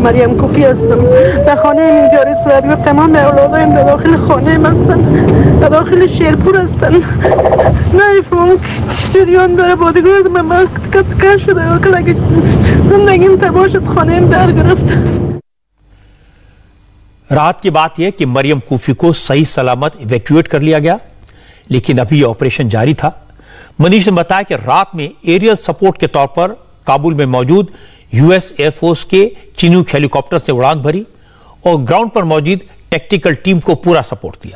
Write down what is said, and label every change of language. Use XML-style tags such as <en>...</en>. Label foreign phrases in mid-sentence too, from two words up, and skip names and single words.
<fa>مریم کوفی هستم. به خانه اینجوری صورت گرفت. تمام اولادایم در داخل خانه هستن، در داخل شیرپور هستن. نمیفهمم چه جریان داره. بادیگارد من تکه شده و که زندگیم تباه شد، خانه‌ام در گرفت.</fa> <hi>राहत की बात यह कि मरियम कूफी को सही सलामत इवैक्यूएट कर लिया गया, लेकिन अभी ऑपरेशन जारी था। मनीष ने बताया कि रात में</hi> <en>aerial support</en> <hi>के तौर पर काबुल में मौजूद यूएस एयरफोर्स के चिनूक हेलीकॉप्टर से उड़ान भरी और ग्राउंड पर मौजूद</hi> <en>technical team</en> <hi>को पूरा सपोर्ट दिया।</hi>